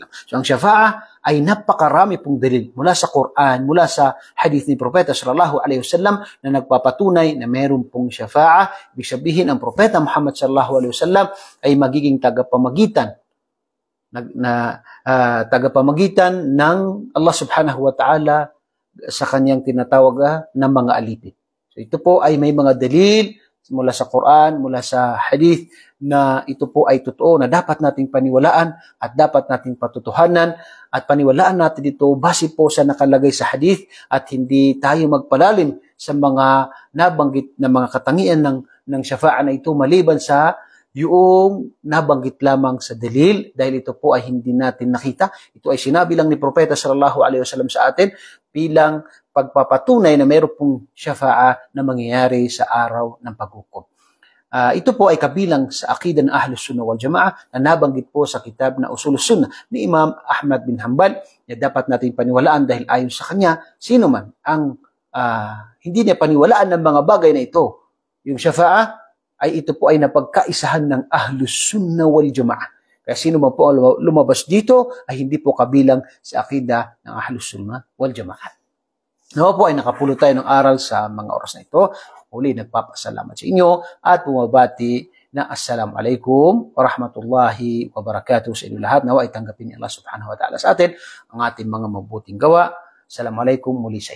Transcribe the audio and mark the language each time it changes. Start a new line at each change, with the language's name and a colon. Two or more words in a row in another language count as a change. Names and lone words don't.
Filipino: So ang syafa'ah ay napakarami pong dalil mula sa Quran, mula sa hadith ni Propeta
Arabic: صلى الله عليه وسلم
Filipino: na nagpapatunay na meron pong syafa'ah. Ibig sabihin ang Propeta Muhammad
Arabic: صلى الله عليه وسلم
Filipino: ay magiging tagapamagitan tagapamagitan ng Allah
Arabic: سبحانه وتعالى
Filipino: sa kanyang tinatawag na mga alipin. So ito po ay may mga dalil mula sa Quran, mula sa hadith na ito po ay totoo na dapat nating paniwalaan at dapat nating patutuhanan, at paniwalaan natin ito base po sa nakalagay sa hadith at hindi tayo magpalalim sa mga nabanggit na mga katangian ng syafa'ah na ito maliban sa yung nabanggit lamang sa dalil, dahil ito po ay hindi natin nakita. Ito ay sinabi lang ni Propeta
Arabic: صلى الله عليه وسلم
Filipino: sa atin bilang pagpapatunay na mayroon pong syafa'ah na mangyayari sa araw ng paghukom. Ito po ay kabilang sa akida ng
Arabic: أهل السنة والجماعة
Filipino: na nabanggit po sa kitab na Usulus Sunnah ni Imam Ahmad bin Hanbal, na dapat nating paniwalaan dahil ayon sa kanya, sino man ang hindi niya paniwalaan ng mga bagay na ito, yung syafa'ah, ay ito po ay napagkaisahan ng
Arabic: أهل السنة والجماعة.
Filipino: Kaya sino man po lumabas dito ay hindi po kabilang sa akida ng
Arabic: أهل السنة والجماعة.
Filipino: Nawa po ay nakapulot tayo ng aral sa mga oras na ito. Muli nagpapasalamat sa inyo at bumabati na
Arabic: السلام عليكم ورحمة الله وبركاته
Filipino: sa inyo lahat. Nawa ay tanggapin ni Allah
Arabic: سبحانه وتعالى
Filipino: sa atin ang ating mga mabuting gawa. Assalamualaikum muli sa inyo.